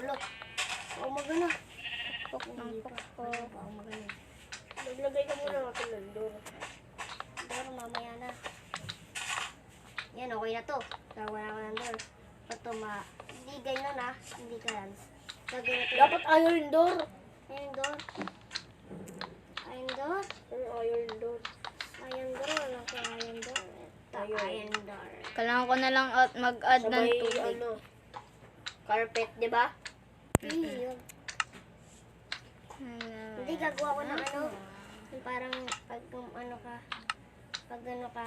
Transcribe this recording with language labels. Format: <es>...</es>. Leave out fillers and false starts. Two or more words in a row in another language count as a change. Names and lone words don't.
<tl>Look. Umaga na. Pok ng pokpok. Umaga na. Naglagay ka muna ng kalendor. Pero mamaya na. Yan, okay na to. Gawa na ko ng door. Ito hindi ganyan na. Hindi ka yan. Gagawin na to. Dapat</tl> <en>iron door. Iron door. Iron door. Iron door. Iron door.</en> <tl>Wala ko</tl> <en>iron door.</en> <tl>Ito,</tl> <en>iron door.</en> <tl>Kailangan ko na lang mag-add ng Sabay, tubig. carpet, di ba? Yun. Hindi, gagawa ko ng ano. Yung parang pag ano ka. Pag ano ka.</tl>